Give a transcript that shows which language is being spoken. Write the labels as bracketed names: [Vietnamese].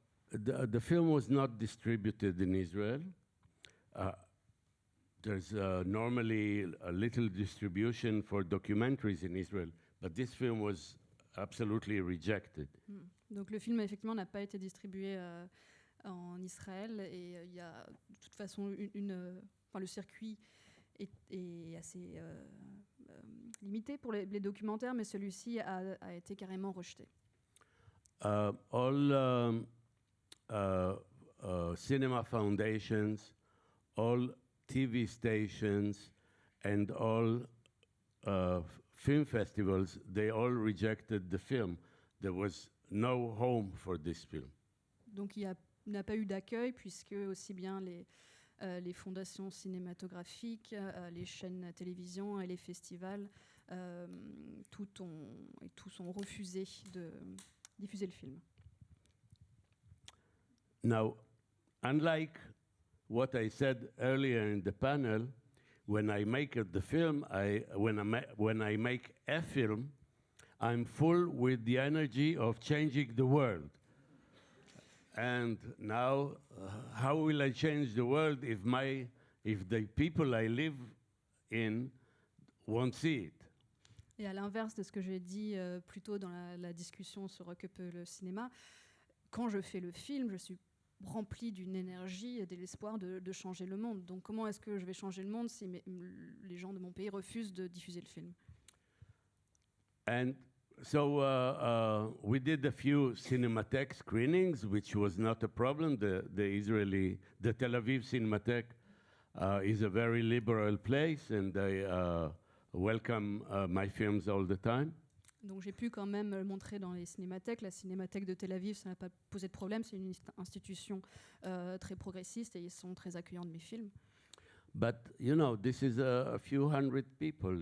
[English] The film was not distributed in Israel. There's normally a little distribution for documentaries in Israel, but this film was absolutely rejected. [French] Donc le film effectivement n'a pas été distribué en Israël, et il y a de toute façon le circuit est assez limité pour les documentaires, mais celui-ci a été carrément rejeté. [English] All cinema foundations, all TV stations, and all film festivals, they all rejected the film. There was no home for this film. [French] Donc il n'a pas eu d'accueil, puisque aussi bien les fondations cinématographiques, les chaînes de télévision et les festivals, tous ont refusé de diffuser le film. [English] Now, unlike what I said earlier in the panel, when I make the film, when I make a film, I'm full with the energy of changing the world. And now, how will I change the world if the people I live in won't see it? [French] Et à l'inverse de ce que j'ai dit plus tôt dans la discussion sur Que peut le cinéma, quand je fais le film, je suis rempli d'une énergie et de l'espoir de changer le monde. Donc comment est-ce que je vais changer le monde si les gens de mon pays refusent de diffuser le film? [English] And so we did a few Cinematheque screenings, which was not a problem. The Tel Aviv Cinematheque is a very liberal place, and they welcome my films all the time. [French] Donc j'ai pu quand même le montrer dans les cinémathèques. La Cinémathèque de Tel Aviv, ça n'a pas posé de problème. C'est une institution très progressiste et ils sont très accueillants de mes films. [English] But you know, this is a few hundred people.